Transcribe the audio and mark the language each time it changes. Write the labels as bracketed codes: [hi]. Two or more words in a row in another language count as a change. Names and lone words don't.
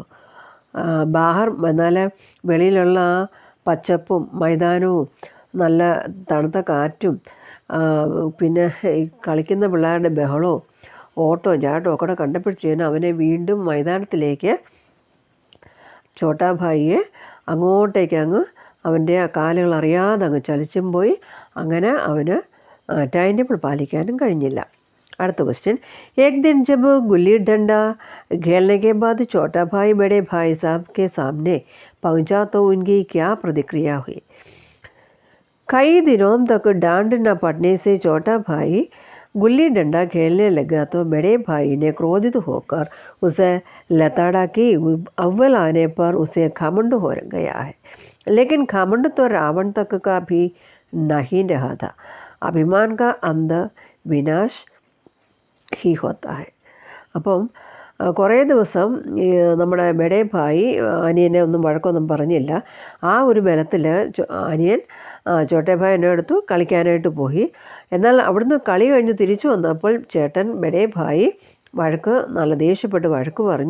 [ml] ബാഹർ എന്നാൽ വെളിയിലുള്ള പച്ചപ്പും മൈതാനവും നല്ല തണുത്ത കാറ്റും പിന്നെ ഈ കളിക്കുന്ന പിള്ളേരുടെ ബഹളവും ഓട്ടോ ചാട്ടവും ഒക്കെ കണ്ടപ്പോഴത്തേനും അവനെ വീണ്ടും മൈതാനത്തിലേക്ക് ചോട്ടാഭായിയെ അങ്ങോട്ടേക്ക് അവൻ്റെ ആ കാലുകൾ അറിയാതെ ചലിച്ചും പോയി. അങ്ങനെ അവന് [en] time table [ml] പാലിക്കാനും കഴിഞ്ഞില്ല. അടുത്ത ക്വസ്റ്റ്യൻ, [hi] एक दिन जब गुल्ली डंडा खेलने के बाद छोटा भाई बड़े भाई साहब के सामने पहुंचा तो उनकी क्या प्रतिक्रिया हुई. कई दिनों तक डांड न पड़ने से छोटा भाई गुल्ली डंडा खेलने लगा तो बड़े भाई ने क्रोधित होकर उसे लताड़ा की. अव्वल आने पर उसे घमंड हो गया है, लेकिन घमंड तो रावण तक का भी नहीं रहा था. अभिमान का अंत विनाश ही होता है. [ml] അപ്പം കുറേ ദിവസം നമ്മുടെ ബഡേ ഭായി അനിയനെ ഒന്നും വഴക്കൊന്നും പറഞ്ഞില്ല. ആ ഒരു ബലത്തിൽ അനിയൻ ചോട്ടെ ഭായി എന്നെ എടുത്തു കളിക്കാനായിട്ട് പോയി. എന്നാൽ അവിടുന്ന് കളി കഴിഞ്ഞ് തിരിച്ചു വന്നപ്പോൾ ചേട്ടൻ ബഡേ ഭായി നല്ല ദേഷ്യപ്പെട്ട് വഴക്ക് പറഞ്ഞു.